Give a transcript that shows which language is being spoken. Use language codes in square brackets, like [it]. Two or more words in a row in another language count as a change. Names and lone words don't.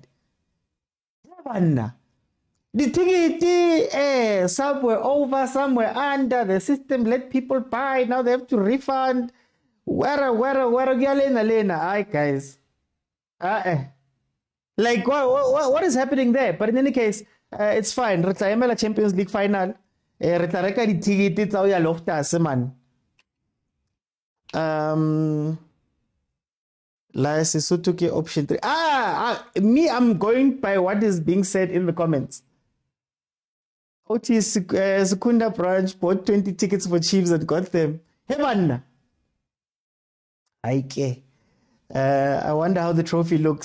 [en] The ticket, somewhere over, somewhere under. The system let people buy. Now they have to refund. Where Aye, guys. Like, what is happening there? But in any case, it's fine. [st] Retla Champions League final. Retla reka di ticket tsa ya Loftus man. Sesotho ke option 3. [en] Me, I'm going by what is being said in the comments. OT Secunda branch bought 20 tickets for Chiefs and got them. Hey man. I wonder how the trophy looks.